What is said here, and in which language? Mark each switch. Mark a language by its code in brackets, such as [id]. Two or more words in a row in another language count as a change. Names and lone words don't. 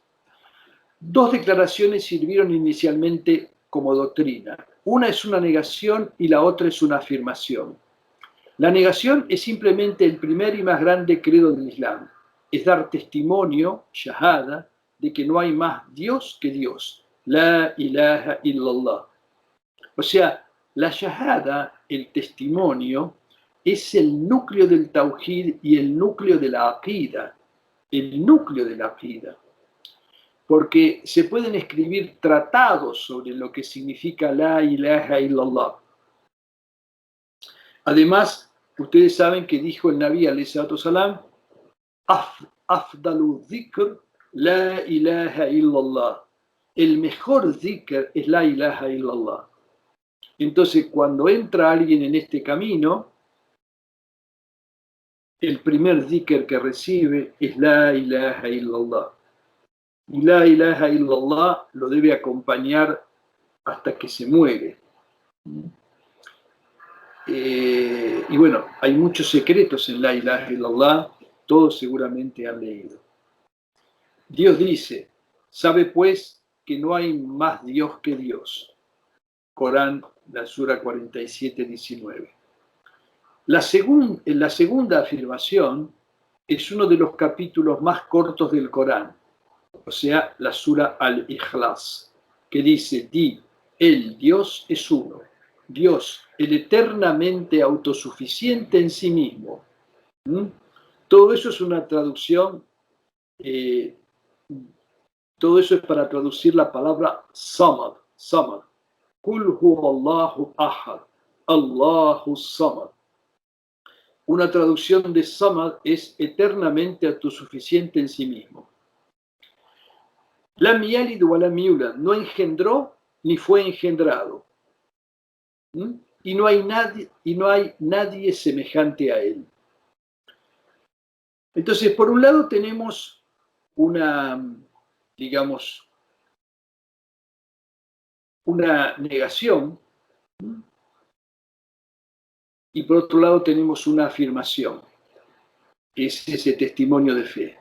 [es] 2 declaraciones sirvieron inicialmente como doctrina. Una es una negación y la otra es una afirmación. La negación es simplemente el primer y más grande credo del Islam. Es dar testimonio, shahada, de que no hay más Dios que Dios. [ar] لا إله إلا الله. [es] O sea, la shahada, el testimonio, es el núcleo del tawhid y el núcleo de la aqida. El núcleo de la aqida. Porque se pueden escribir tratados sobre lo que significa [ar] لا إله إلا الله. [es] Además, ustedes saben que dijo el [ar] النبي عليه الصلاة السلام, أفضل ذكر لا إله إلا الله. [es] El mejor dhikr es [ar] لا إله إلا الله. [es] Entonces, cuando entra alguien en este camino, el primer dhikr que recibe es [ar] لا إله إلا الله. [es] Y [ar] لا إله إلا الله [es] lo debe acompañar hasta que se muere. Y bueno, hay muchos secretos en [ar] لا إله إلا الله, [es] todos seguramente han leído. Dios dice, sabe pues que no hay más Dios que Dios. Corán, la sura 47, 19. La segunda afirmación es uno de los capítulos más cortos del Corán, o sea, la sura Al-Ikhlas, que dice, di, el Dios es uno, Dios, el eternamente autosuficiente en sí mismo. Todo eso es una traducción, todo eso es para traducir la palabra samad, samad. [ar] قل هو الله أحد، الله الصمد. [es] Una traducción de samad es eternamente autosuficiente en sí mismo. [ar] لم يلد ولم يولد, [es] no engendró ni fue engendrado. Y no hay nadie semejante a él. Entonces, por un lado tenemos una, digamos, una negación, y por otro lado tenemos una afirmación, que es ese testimonio de fe.